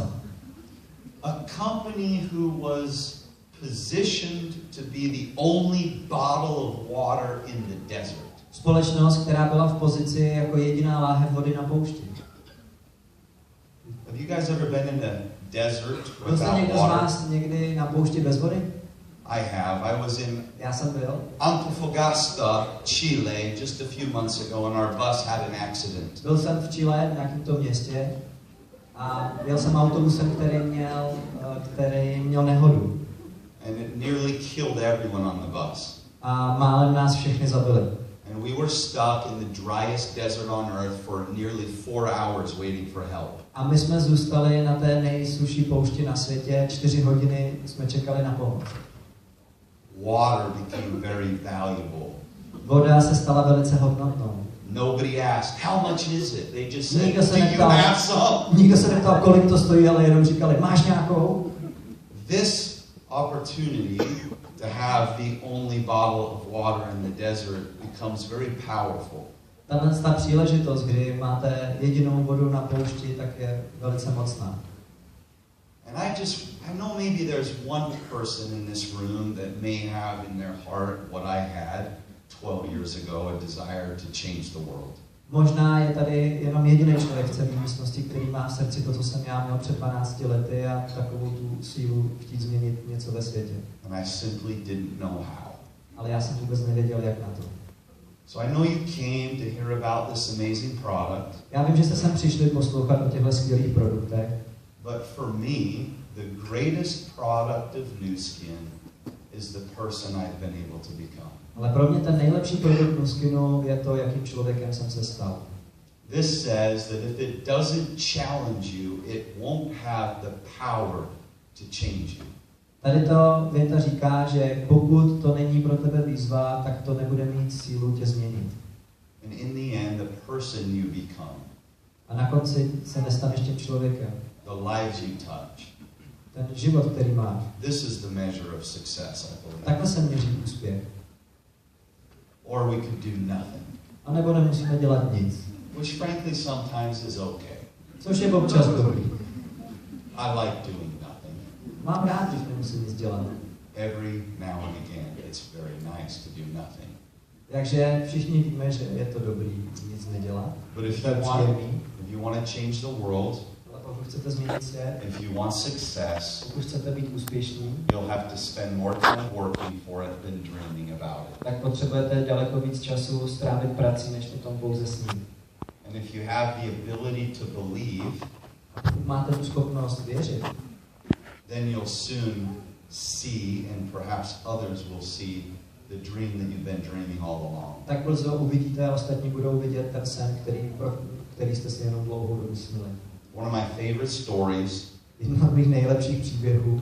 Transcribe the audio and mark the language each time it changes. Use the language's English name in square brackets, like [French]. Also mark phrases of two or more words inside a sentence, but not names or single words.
[English] A company who was positioned to be the only bottle of water in the desert. [Czech] Společnost, která byla v pozici jako jediná láhev vody na poušti. [English] Have you guys ever been in the desert [Czech] Byl jste [English] without [Czech] někdo z [English] water? [Czech] vás někdy na poušti bez vody? [English] I have. I was in [Czech] Já jsem byl. [English] Antofagasta, Chile, just a few months ago, and our bus had an accident. [Czech] Byl jsem v Chile, v nějakém tom městě, a jel jsem autobusem, který měl nehodu. [English] And it nearly killed everyone on the bus. [Czech] A málem nás všechny zabili. [English] And And we were stuck in the driest desert on earth for nearly 4 hours waiting for help. [Czech] A my jsme zůstali na té nejsušší poušti na světě, 4 hodiny jsme čekali na pomoc. [English] Water became very valuable. [Czech] Voda se stala velice hodnotnou. [English] Nobody asked, how much is it? They just said, [Czech] Nikdo se [English] do you [Czech] neptal, [English] have some? [Czech] nikdo se neptal, kolik to stojí, ale jenom říkali, máš nějakou? [English] This opportunity to have the only bottle of water in the desert becomes very powerful. [Czech] Ta příležitost, kdy máte jedinou vodu na poušti, tak je velice mocná. [English] And I know maybe there's one person in this room that may have in their heart what I had 12 years ago, a desire to change the world. [Czech] Možná je tady jenom jediný člověk v celé místnosti, který má v srdci to, co jsem já měl před 12 lety a takovou tu sílu chtít změnit něco ve světě. [English] And I simply didn't know how. [Czech] Ale já jsem vůbec nevěděl, jak na to. [English] So I know you came to hear about this amazing product. [Czech] Já vím, že jste sem přišli poslouchat o těchto skvělých produktech. [English] But for me, the greatest product of Nu Skin is the person I've been able to become. [Czech] Ale pro mě ten nejlepší produkt Nu Skinu je to, jakým člověkem jsem se stal. [English] This says that if it doesn't challenge you, it won't have the power to change you. [Czech] Tady to věta říká, že pokud to není pro tebe výzva, tak to nebude mít sílu tě změnit. [English] And in the end, the person you become, [Czech] A na konci se nestaneš tím člověkem. [English] the lives you touch, [Czech] Ten život, který máš. [English] this is the measure of success, I believe. [Czech] Takhle se měří úspěch. [English] Or we could do nothing, [Czech] A nebo nemusíme dělat nic. [English] which frankly sometimes is okay. [Czech] Což je občas dobrý. [English] I like doing nothing. [Czech] Mám rád, když nemusím nic dělat. [English] Every now and again, it's very nice to do nothing. [Czech] Takže všichni víme, že je to dobrý nic nedělat. [English] But if [Czech] To je [English] you want, [Czech] příjemný. [English] if you want to change the world, [Czech] Ale pokud chcete změnit svět, [English] if you want success, [Czech] pokud chcete být úspěšní, [English] you'll have to spend more time working for it than dreaming about it. [Czech] tak potřebujete daleko víc času strávit prací, než o tom pouze snít. [English] And if you have the ability to believe, [Czech] A pokud máte tu schopnost věřit, [English] then you'll soon see, and perhaps others will see, the dream that you've been dreaming all along. [Czech] tak brzo uvidíte a ostatní budou vidět ten sen, který jste si jenom dlouho domysleli. [English] One of my favorite stories, [Czech] Jeden z mých nejlepších příběhů